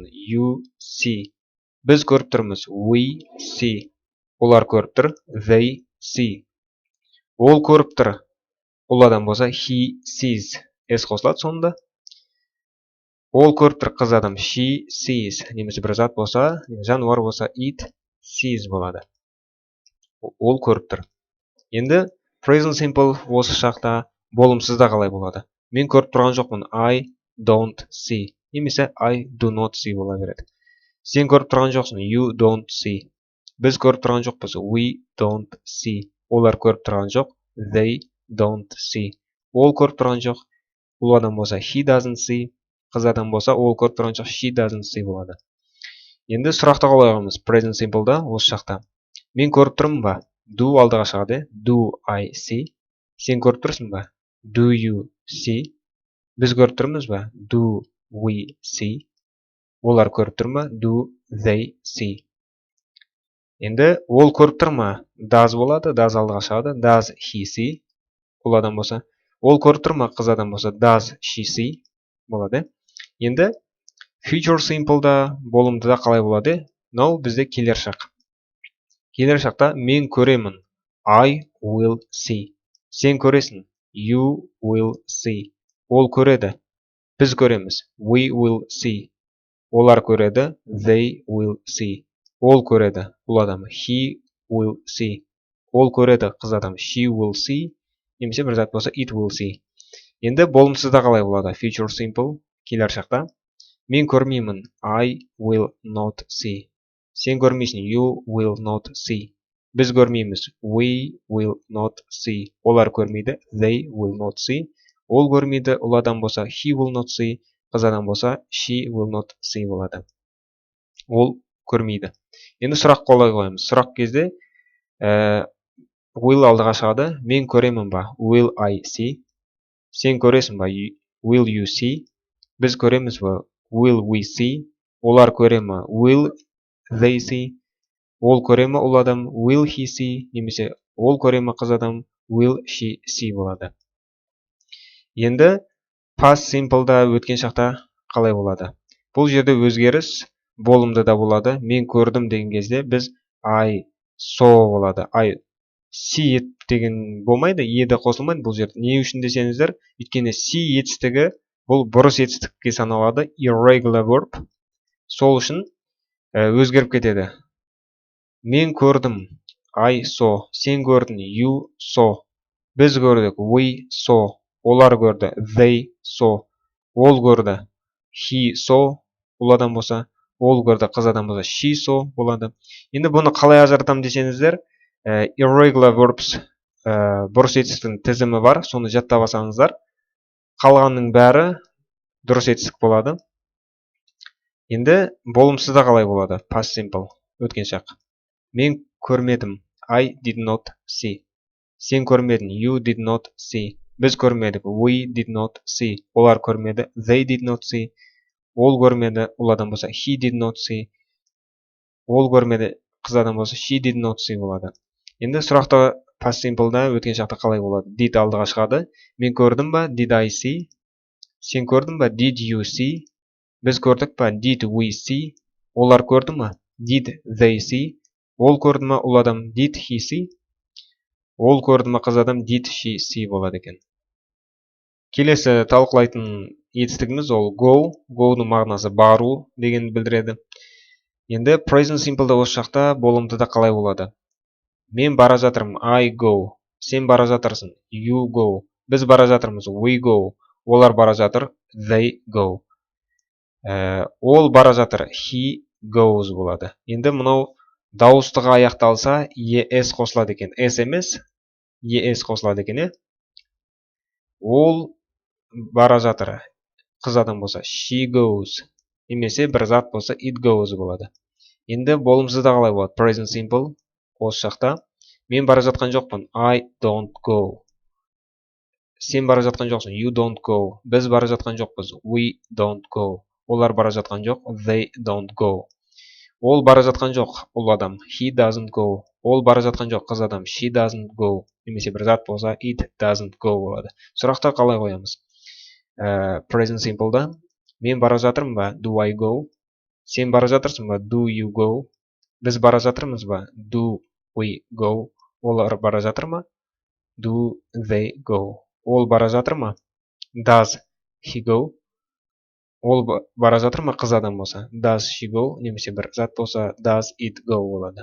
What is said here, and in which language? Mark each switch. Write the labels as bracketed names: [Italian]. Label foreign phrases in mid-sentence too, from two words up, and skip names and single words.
[English] You see. [Kazakh] Біз көріп тұрмыз. [English] We see. [Kazakh] Олар көріп тұр. [English] They see. [Kazakh] Ол көріп тұр. Ол адам болса, [English] he sees. [Kazakh] S қосылады сонда. Ол көріп тұр, қыз адам. [English] She sees. [Kazakh] Немесе бір зат болса, жануар болса, [English] it sees болады. [Kazakh] Ол көріп тұр. Енді [English] present simple [Kazakh] осы шақта болымсызда қалай болады? Мен көріп тұрған жоқпын. [English] I don't see. Немесе I do not see [Kazakh] бола береді. Сен көріп тұрған жоқсың. [English] You don't see. [Kazakh] Біз көріп тұрған жоқпыз. [English] We don't see. [Kazakh] Олар көріп тұрған жоқ. [English] They don't see. [Kazakh] Ол көріп тұрған жоқ. Ол адам болса, [English] he doesn't see. [Kazakh] Қыз адам болса, ол көріп тұрған жоқ. [English] She doesn't see болады. [Kazakh] Енді сұрақты қалай қоямыз? [English] Present simple'да [Kazakh] осы шақта. Мен көріп тұрмын ба? Do алдыға шығады. [English] Do I see? [Kazakh] Сен көріп тұрсың ба? [English] Do you see? [Kazakh] Біз көріп тұрмыз ба? [English] Do we see? [Kazakh] Олар көріп тұр ма? [English] Do they see? [Kazakh] Енді ол көріп тұр ма? Does болады. Does алдыға шығады. [English] Does he see? [Kazakh] Ол адам болса. Ол көріп тұр ма? Қыз адам болса. [English] Does she see? [Kazakh] Болады. Енді [English] future simple'да [Kazakh] болымдыда қалай болады? Мынау бізде келер шақ. Келер шақта мен көремін. [English] I will see. [Kazakh] Сен көресің. [English] You will see. [Kazakh] Ол көреді. Біз көреміз. [English] We will see. [Kazakh] Олар көреді. [English] They will see. [Kazakh] Ол көреді. Ол адам. [English] He will see. [Kazakh] Ол көреді, қыз адам. [English] She will see. [Kazakh] Немесе бір зат болса [English] it will see. [Kazakh] Енді болымсызда қалай болады? [English] Future simple [Kazakh] келер шақта. Мен көрмеймін. [English] I will not see. [Kazakh] Сен көрмейсің. [English] You will not see. [Kazakh] Біз көрмейміз. [English] We will not see. [Kazakh] Олар көрмейді. [English] They will not see. [Kazakh] Ол көрмейді. Ол адам болса [English] he will not see. [Kazakh] Қыз адам болса [English] she will not see [Kazakh] болады. Ол көрмейді. Енді сұрақ қолай қоямыз. Сұрақ кезде will алдыға шығады. Мен көремін ба? [English] Will I see? [Kazakh] Сен көресің ба? [English] Will you see? [Kazakh] Біз көреміз ба? [English] Will we see? [Kazakh] Олар көре ме? [English] Will they see? [Kazakh] Ол көре ме ол адам? [English] Will he see? [Kazakh] Немесе ол көре ме қыз адам? [English] Will she see [Kazakh] болады. Енді [English] past simple'да [Kazakh] өткен шақта қалай болады? Бұл жерде өзгеріс болымды да болады. Мен көрдім деген кезде біз [English] I saw [Kazakh] болады. [English] I see it [Kazakh] деген болмайды, еді қосылмайды бұл жерде. Не үшін десеңіздер, өйткені see етістігі бұл бұрыс етістікке саналады, [English] irregular verb. [Kazakh] Сол үшін өзгеріп кетеді. Мен көрдім, [English] I saw. [Kazakh] Сен көрдің, [English] you saw. [Kazakh] Біз көрдік, [English] we saw. [Kazakh] Олар көрді, [English] they saw. [Kazakh] Ол көрді, [English] he saw. [Kazakh] Ол адам болса, ол көрді, қыз адам болса, [English] she saw [Kazakh] болады. Енді бұны қалай ажыратамын десеңіздер, [English] irregular verbs [Kazakh] бұрыс етістіктің тізімі бар, соны жаттап алсаңыздар, қалғанның бәрі дұрыс етістік болады. Енді болымсызда қалай болады? [English] Past simple, [Kazakh] өткен шақ. Мен көрмедім, [English] I did not see. [Kazakh] Сен көрмедің, [English] you did not see. [Kazakh] Біз көрмедік, [English] we did not see. [Kazakh] Олар көрмеді, [English] they did not see. [Kazakh] Ол көрмеді, ол адам болса, [English] he did not see. [Kazakh] Ол көрмеді, қыз адам болса, [English] she did not see болады. [Kazakh] Енді сұрақты [English] past simple'да [Kazakh] өткен шақта қалай болады? Did алдыға шығады. Мен көрдім ба? [English] Did I see? [Kazakh] Сен көрдің ба? [English] Did you see? [Kazakh] Біз көрдік па? [English] Did we see? [Kazakh] Олар көрді ма? [English] Did they see? [Kazakh] Ол көрді ма? Ол адам [English] did he see? [Kazakh] Ол көрді ма? Қыз адам [English] did she see [Kazakh] болады екен. Келесі талқылайтын етістігіміз ол go. Go-ның мағынасы бару деген білдіреді. Енді [English] present simple'да [Kazakh] осы шақта болымдыда қалай болады? Мен бара жатырмын, [English] I go. [Kazakh] Сен бара жатырсың, [English] you go. [Kazakh] Біз бара жатырмыз, [English] we go. [Kazakh] Олар бара жатыр, [English] they go. [Kazakh] Ол бара жатыр, [English] he goes болады. [Kazakh] Енді мұнау дауыстығы аяқталса, es қосылады екен. S емес, es қосылады екен. Ол бара жатыр, қыз адам болса, she goes. Немесе бір зат болса, [English] it goes болады. [Kazakh] Енді болымсызда қалай болады? [English] Present simple. [Kazakh] Осы шақта. Мен бара жатқан жоқпын. [English] I don't go. [Kazakh] Сен бара жатқан жоқсың. [English] You don't go. [Kazakh] Біз бара жатқан жоқпыз. [English] We don't go. [Kazakh] Олар бара жатқан жоқ. [English] They don't go. [Kazakh] Ол бара жатқан жоқ. Ол адам. [English] He doesn't go. [Kazakh] Ол бара жатқан жоқ. Қыз адам. [English] She doesn't go. [Kazakh] Немесе бір зат болса, [English] it doesn't go [Kazakh] болады. Сұрақта қалай қоямыз? [English] Present simple'да. [Kazakh] Мен бара жатырмын ба? [English] Do I go? [Kazakh] Сен бара жатырсың ба? [English] Do you go? [Kazakh] Біз бара жатырмыз ба? [English] Do we go? [Kazakh] Олар бара жатыр ма? [English] Do they go? [Kazakh] Ол бара жатыр ма? [English] Does he go? [Kazakh] Ол бара жатыр ма? Қыз адам болса, [English] does she go? [Kazakh] Немесе бір зат болса, [English] does it go болады.